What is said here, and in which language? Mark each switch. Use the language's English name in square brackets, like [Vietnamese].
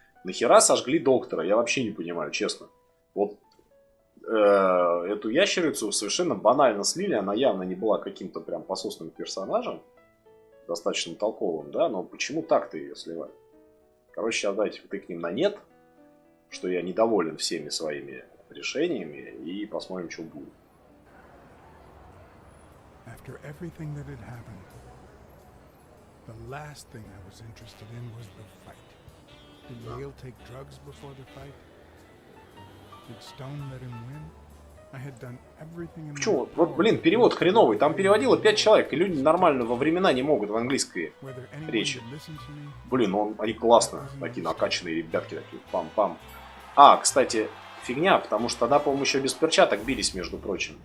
[Russian] Нахера сожгли доктора? Я вообще не понимаю, честно. Вот эту ящерицу совершенно банально слили, она явно не была каким-то прям пососным персонажем, достаточно толковым, да, но почему так-то ее сливали? Короче, сейчас давайте втыкнем на «нет», что я недоволен всеми своими решениями, и посмотрим, что будет. [English] After everything that had happened, the last thing I was interested in was the fight. Did Yale take drugs before the fight? Did Stone let him win? I had done everything in my [Russian] Чё, вот, блин, перевод хреновый. Там переводило 5 человек, и люди нормально во времена не могут в английской речи. Блин, они классно. Такие накачанные ребятки, такие пам-пам. А, кстати, фигня, потому что тогда, по-моему, еще без перчаток бились, между прочим.